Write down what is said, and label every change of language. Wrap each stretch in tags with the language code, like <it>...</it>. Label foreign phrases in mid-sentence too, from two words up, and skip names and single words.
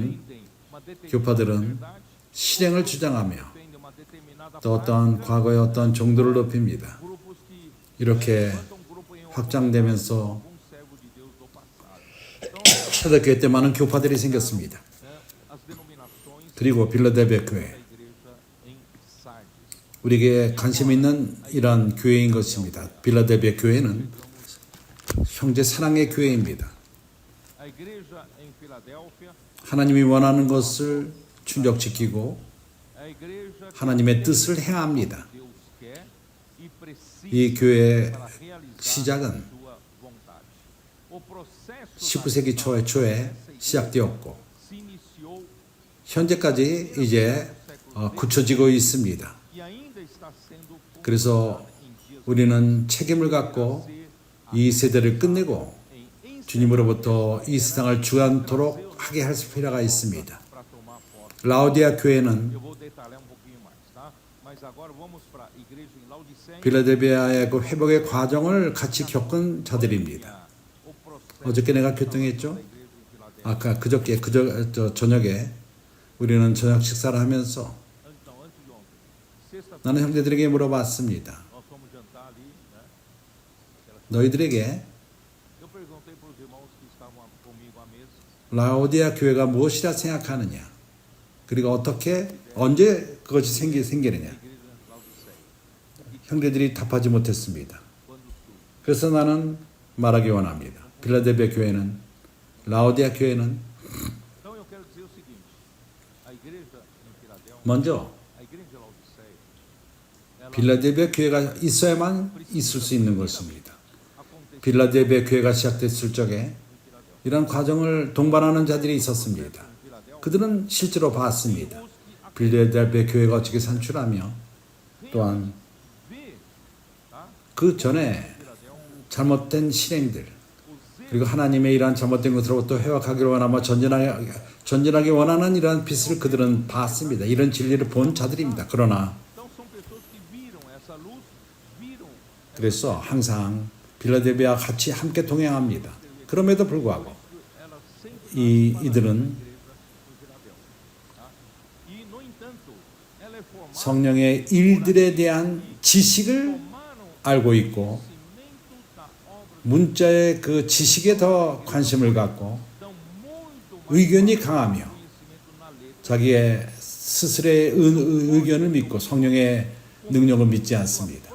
<pt>Tem uma determinada</pt> <ko>교파들은</ko> <pt>verdade,</pt> <ko>실행을 주장하며</ko> <pt>tem uma determinada</pt> <ko>또 어떤 과거의 어떤 정도를 높입니다.</ko> <pt>grupos que</pt> <ko>이렇게</ko> <pt>levantam grupo em um</pt> <ko>확장되면서</ko> <pt>algum servo de Deus do passado. Então,</pt> <ko>초대교회 때 많은 교파들이 생겼습니다.</ko> <pt>né, as denominações</pt> <ko>그리고 빌라델비아 교회</ko> <pt>da igreja em Sardes.</pt> <ko>우리에게 관심 있는 이런 교회인 것입니다. 빌라델비아 교회는 형제 사랑의 교회입니다.</ko> <pt>A igreja em Filadélfia,</pt> <ko>하나님이 원하는 것을 충족시키고</ko> <pt>a igreja que</pt> <ko>하나님의 뜻을 행합니다.</ko> <pt>Deus quer e precisa</pt> <ko>이 교회의</ko> <pt>para realizar</pt> <ko>시작은</ko> <pt>sua vontade. O processo</pt> <ko>19세기 초에 시작되었고</ko> <pt>se iniciou</pt> <ko>현재까지 이제</ko> <pt>no século</pt> <ko>굳혀지고 있습니다.</ko> <pt>e ainda está sendo</pt> <ko>그래서</ko> <pt>em dias</pt> <ko>우리는 책임을 갖고 이 세대를 끝내고 em 주님으로부터 이 세상을 주관토록 하게 할 필요가 있습니다.</ko> <pt>para tomar posse.</pt> <ko>라오디아 교회는</ko> <pt>Eu vou detalhar pouquinho mais, tá? Mas agora vamos para a igreja em Laodiceia.</pt> <ko>빌라델비아의 그 회복의 과정을 같이 겪은 자들입니다.</ko> <pt>O processo</pt> <ko>어저께 내가 교통했죠?</ko> <pt>da igreja em Filadélfia.</pt> <ko>아까 그저께 저녁에 우리는 저녁 식사를 하면서</ko> <pt>Então, antes de ontem, sexta-feira,</pt> <ko>나는 형제들에게 물어봤습니다.</ko> <pt>nós fomos jantar ali, né?</pt> <ko>너희들에게</ko> <pt>Eu perguntei para os irmãos que estavam comigo à mesa.</pt> <ko>라오디아 교회가 무엇이라 생각하느냐? 그리고 어떻게 언제 그것이 생기느냐?</ko> <pt>Igreja em Laodiceia.</pt> <ko>형제들이 답하지 못했습니다.</ko> <pt>Quando surge.</pt> <ko>그래서 나는 말하기 원합니다. 빌라델비아 교회는 라오디아 교회는</ko> <pt>Então eu quero dizer o seguinte: a igreja em Filadélfia,</pt> <ko>먼저</ko> <pt>a igreja de Laodiceia, ela</pt> <ko>빌라델비아 교회가 있어야만 있을 수 있는 것입니다.</ko> <pt>aconteceu</pt> <ko>빌라델비아 교회가 시작됐을 적에</ko> <pt>em Filadélfia.</pt> <ko>이런 과정을 동반하는 자들이 있었습니다.</ko> <pt>Em Filadélfia,</pt> <ko>그들은 실제로 봤습니다.</ko> <pt>os que</pt> <ko>빌라델비아 교회가 어떻게 산출하며 또한</ko> <pt>vê, tá?</pt> <ko>그 전에 Filadélfia, 잘못된 실행들</ko> <pt>os erros</pt> <ko>그리고 하나님의 이러한 잘못된 것으로부터 회복하기를 원하며 전진하기 원하는 이러한 빛을 그들은 봤습니다. 이런 진리를 본 자들입니다. 그러나</ko> <pt>então são pessoas que viram essa luz, viram</pt> <ko>그래서 항상 빌라델비아와 같이 함께 동행합니다. 그럼에도 불구하고</ko> <pt>ela sempre</pt> <ko>이들은</ko> <pt>igreja em Filadélfia, tá? E no entanto, ela é formada</pt> <ko>성령의 일들에 대한 지식을</ko> <pt>tomaram</pt> <ko>알고 있고</ko> <pt>conhecimento da obra,</pt> <ko>문자의 그 지식에 더 관심을 갖고</ko> <pt>dão muito mais</pt> <ko>의견이 강하며</ko> <pt>conhecimento na letra.</pt> <ko>자기의 스스로의 의견을 믿고 성령의 능력을 믿지 않습니다.</ko>